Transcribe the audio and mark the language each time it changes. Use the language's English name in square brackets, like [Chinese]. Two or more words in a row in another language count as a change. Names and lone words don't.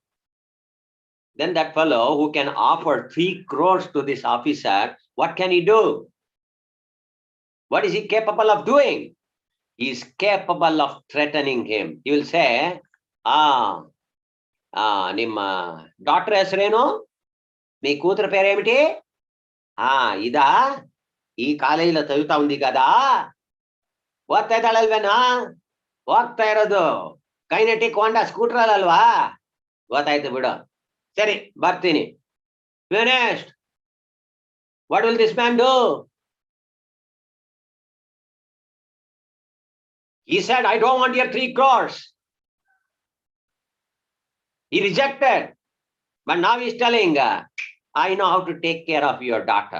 [English] Then that fellow who can offer 3 crores to this officer, what can he do? What is he capable of doing? He is capable of threatening him. He will say, [Kannada] Nimma daughter ಹೆಸರೇನು? [Telugu] మీ కూతురు పేరేమిటి? ఇదా? ఈ కాలేజీలో చదువుతా ఉంది కదా? [Kannada] ಓದ್ತಾ ಇದ್ದಾಳಲ್ವೇನಾ? ಹೋಗ್ತಾ ಇರೋದು ಕೈನೆಟಿಕ್ ಹೋಂಡಾ ಸ್ಕೂಟರ್ ಅಲ್ವಾ? ಗೊತ್ತಾಯ್ತು ಬಿಡು. ಸರಿ, ಬರ್ತೀನಿ. [English] Finished. What will this man do? He said, I don't want your 3 crores. He rejected. But now he's telling, I know how to take care of your daughter.